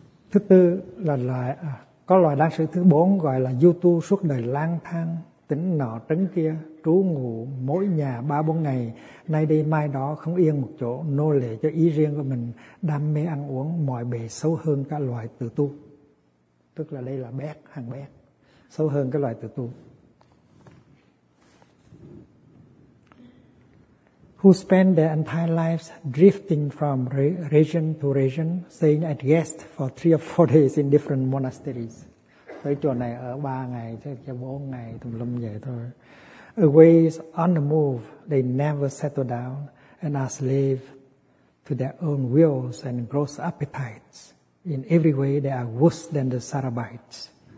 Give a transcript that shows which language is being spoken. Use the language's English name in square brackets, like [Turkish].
[Vietnamese] Thứ tư là loại, có loại đàn sĩ thứ bốn gọi là du tu suốt đời lang thang, tỉnh nọ trấn kia, trú ngụ mỗi nhà 3-4 ngày, nay đây mai đó, không yên một chỗ, nô lệ cho ý riêng của mình, đam mê ăn uống, mọi bề sâu hơn các loại tự tu. Tức là đây là bét, hàng bét, sâu hơn các loại tự tu. [English] Who spend their entire lives drifting from region to region, staying at guest for 3 or 4 days in different monasteries. [Vietnamese] Tới chùa này ở 3 ngày, tới 4 ngày, tùm lum vậy thôi. [English] Away on the move, they never settle down and are slave to their own wills and gross appetites. In every way, they are worse than the Sarabites.